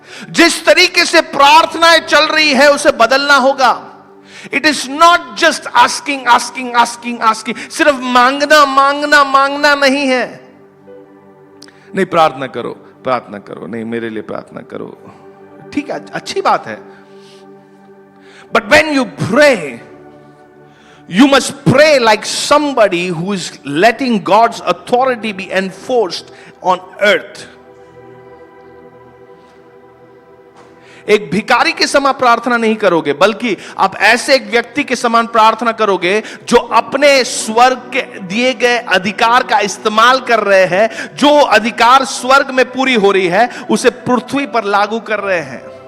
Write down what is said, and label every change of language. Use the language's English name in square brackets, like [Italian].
[Hindi] जिस तरीके से प्रार्थनाएं चल रही है उसे बदलना होगा। [English] it is not just asking asking asking asking, [Hindi] सिर्फ मांगना मांगना मांगना नहीं है। नहीं, प्रार्थना करो, प्रार्थना करो, नहीं मेरे लिए प्रार्थना करो, ठीक है, अच्छी बात है। [English] But when you pray, you must pray like somebody who is letting God's authority be enforced on earth। [Hindi] एक भिखारी के समान प्रार्थना नहीं करोगे, बल्कि आप ऐसे एक व्यक्ति के समान प्रार्थना करोगे जो अपने स्वर्ग के दिए गए अधिकार का इस्तेमाल कर रहे हैं। जो अधिकार स्वर्ग में पूरी हो रही है उसे पृथ्वी पर लागू कर रहे हैं।